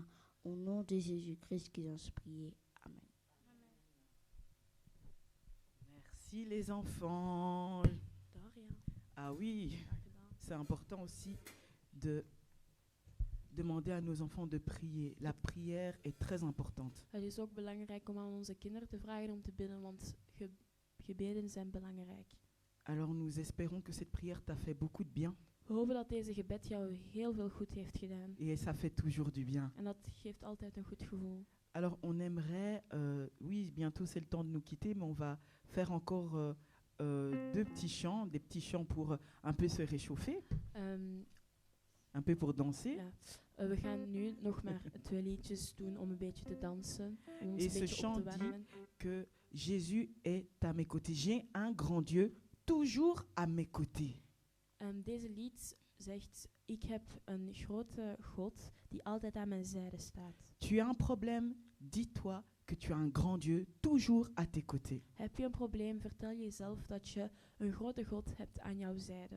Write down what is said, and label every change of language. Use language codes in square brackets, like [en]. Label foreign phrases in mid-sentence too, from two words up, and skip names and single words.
[fr] Au nom de Jésus-Christ qui nous prié. Amen. Merci les enfants. De rien. Ah oui, [nl] Graag gedaan. [fr] c'est important aussi de demander à nos enfants de prier. La prière est très importante. [nl] Het is ook belangrijk om aan onze kinderen te vragen om te bidden, want gebeden zijn belangrijk. [fr] Alors nous espérons que cette prière t'a fait beaucoup de bien [nl] We hopen dat deze gebed jou heel veel goed heeft gedaan. [fr] et ça fait toujours du bien. [nl] En dat geeft altijd een goed gevoel. [fr] Alors on aimerait, oui, bientôt c'est le temps de nous quitter, mais on va faire encore deux petits chants, des petits chants pour un peu se réchauffer, un peu pour danser. [nl] Ja. We gaan nu nog maar 2 liedjes doen om een beetje te dansen. Om ons [fr] Et [nl] een [fr] ce [nl] beetje op [fr] chant [nl] te [fr] dit [nl] warmen. [fr] que Jésus est à mes côtés. J'ai un grand Dieu toujours à mes côtés. [nl] Deze lied zegt, ik heb een grote God die altijd aan mijn zijde staat. [fr] Tu as un problème, dis-toi que tu as un grand Dieu toujours à tes côtés. [nl] Heb je een probleem, vertel jezelf dat je een grote God hebt aan jouw zijde.